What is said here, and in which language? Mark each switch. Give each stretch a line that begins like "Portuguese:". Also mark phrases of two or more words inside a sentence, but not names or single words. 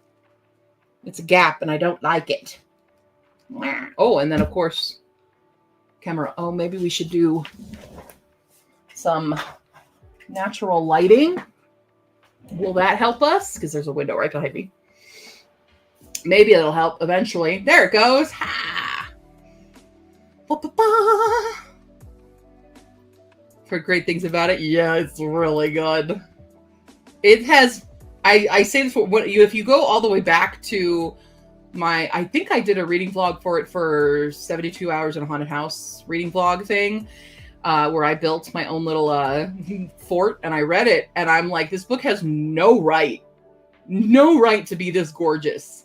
English: It's a gap and I don't like it. Oh, and then of course, camera. Oh, maybe we should do some natural lighting. Will that help us? Because there's a window right behind me. Maybe it'll help eventually. There it goes. Ha! Ba-ba-ba. Heard great things about it. Yeah, it's really good. It has. I say this for if you go all the way back to my. I think I did a reading vlog for it for 72 hours in a haunted house reading vlog thing, where I built my own little fort and I read it and I'm like, this book has no right to be this gorgeous.